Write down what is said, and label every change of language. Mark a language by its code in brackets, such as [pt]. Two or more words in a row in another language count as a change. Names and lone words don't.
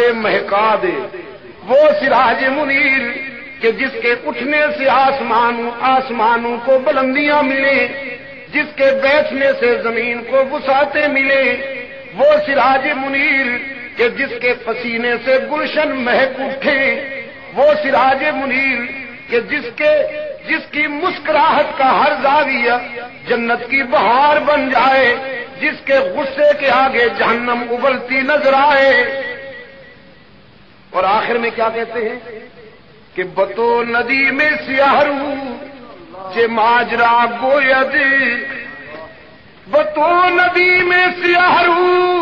[ur] مہکا دے، وہ سراج منیر کہ جس کے اٹھنے سے آسمانوں کو بلندیاں ملیں، جس کے بیٹھنے سے زمین کو وسعتیں ملیں، وہ سراج منیر کہ جس کے پسینے سے گلشن مہک اٹھے، وہ سراج منیر کہ جس کی مسکراہٹ کا ہر زاویہ جنت کی بہار بن جائے، جس کے غصے کے آگے جہنم ابلتی نظر آئے۔ اور آخر میں کیا کہتے ہیں کہ [fa] بتو ندی میں سیاہ رو چے ماجرا گوید، بتو ندی میں سیاہ رو